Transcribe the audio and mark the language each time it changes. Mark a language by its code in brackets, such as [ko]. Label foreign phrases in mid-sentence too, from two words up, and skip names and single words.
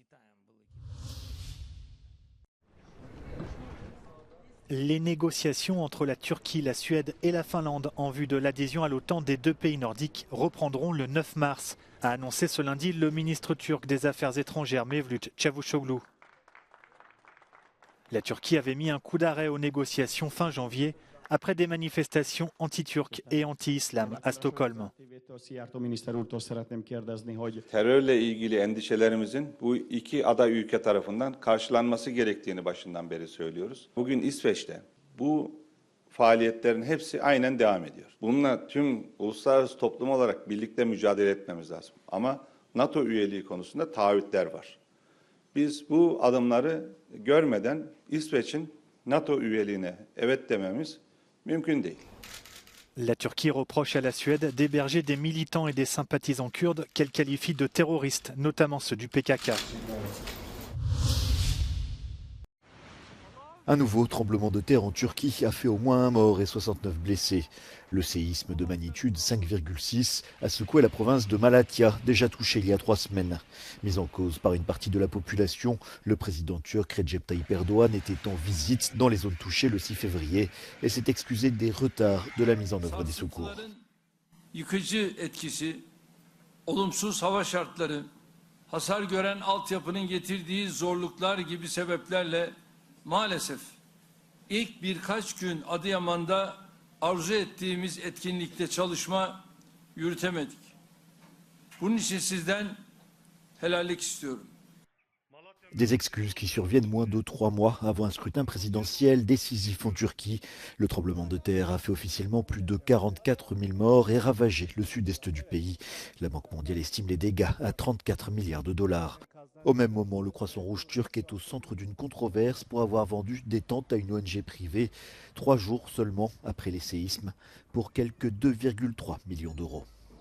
[fr] Les négociations entre la Turquie, la Suède et la Finlande en vue de l'adhésion à l'OTAN des deux pays nordiques reprendront le 9 mars, a annoncé ce lundi le ministre turc des Affaires étrangères Mevlut Çavuşoğlu. La Turquie avait mis un coup d'arrêt aux négociations fin janvier après des manifestations anti-turques et anti-islam à Stockholm. [tr] Terörle ilgili endişelerimizin bu iki aday ülke tarafından karşılanması gerektiğini başından beri söylüyoruz. Bugün İsveç'te bu faaliyetlerin hepsi aynen devam ediyor. Bununla tüm uluslararası toplum olarak birlikte mücadele etmemiz lazım. Ama NATO üyeliği konusunda taahhütler var. Biz bu adımları görmeden İsveç'in NATO üyeliğine evet dememiz mümkün değil. [fr] La Turquie reproche à la Suède d'héberger des militants et des sympathisants kurdes qu'elle qualifie de terroristes, notamment ceux du PKK. Un nouveau tremblement de terre en Turquie a fait au moins un mort et 69 blessés. Le séisme de magnitude 5,6 a secoué la province de Malatya, déjà touchée il y a 3 semaines. Mis en cause par une partie de la population, le président turc Recep Tayyip Erdoğan était en visite dans les zones touchées le 6 février et s'est excusé des retards de la mise en œuvre des secours. [tr] Yıkıcı etkisi, olumsuz hava şartları, hasar gören altyapının getirdiği zorluklar gibi sebeplerle maalesef ilk birkaç gün Adıyaman'da arzu ettiğimiz etkinlikte çalışma yürütemedik. Bunun için sizden helallik istiyorum. [fr] Des excuses qui surviennent moins de 3 mois avant un scrutin présidentiel décisif en Turquie. Le tremblement de terre a fait officiellement plus de 44 000 morts et ravagé le sud-est du pays. La Banque mondiale estime les dégâts à 34 milliards de dollars. Au même moment, le Croissant Rouge turc est au centre d'une controverse pour avoir vendu des tentes à une ONG privée 3 jours seulement après les séismes pour quelques 2,3 millions d'euros.